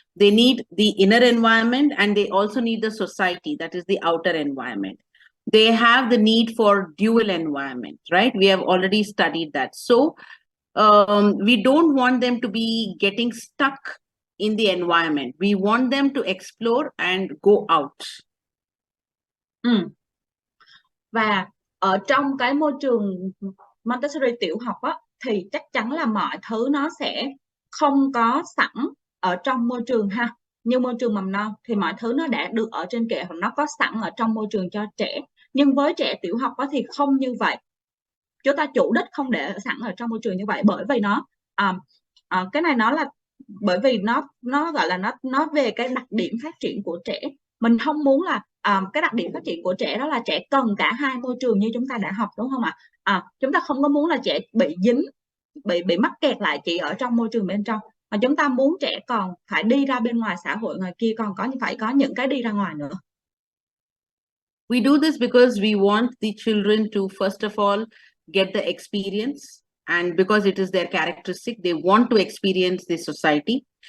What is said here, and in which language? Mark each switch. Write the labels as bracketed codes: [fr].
[en] They need the inner environment and they also need the society, that is the outer environment. They have the need for dual environment, right? We have already studied that. So we don't want them to be getting stuck in the environment. We want them to explore and go out. [vi] Và ở trong cái môi trường Montessori tiểu học thì chắc chắn là mọi thứ nó sẽ không có sẵn ở trong môi trường ha. Như môi trường mầm non thì mọi thứ nó đã được ở trên kệ hoặc nó có sẵn ở trong môi trường cho trẻ. Nhưng với trẻ tiểu học thì không như vậy. Chúng ta chủ đích không để sẵn ở trong môi trường như vậy, bởi vì nó cái này nó là bởi vì nó gọi là nó về cái đặc điểm phát triển của trẻ. Mình không muốn là cái đặc điểm phát triển của trẻ đó là trẻ cần cả hai môi trường như chúng ta đã học, đúng không ạ? Chúng ta không có muốn là trẻ bị dính, bị mắc kẹt lại chỉ ở trong môi trường bên trong, mà chúng ta muốn trẻ còn phải đi ra bên ngoài xã hội ngoài kia, còn phải có những cái đi ra ngoài nữa. [en] We do this because we want the children to, first of all, get the experience, and because it is their characteristic, they want to experience the society.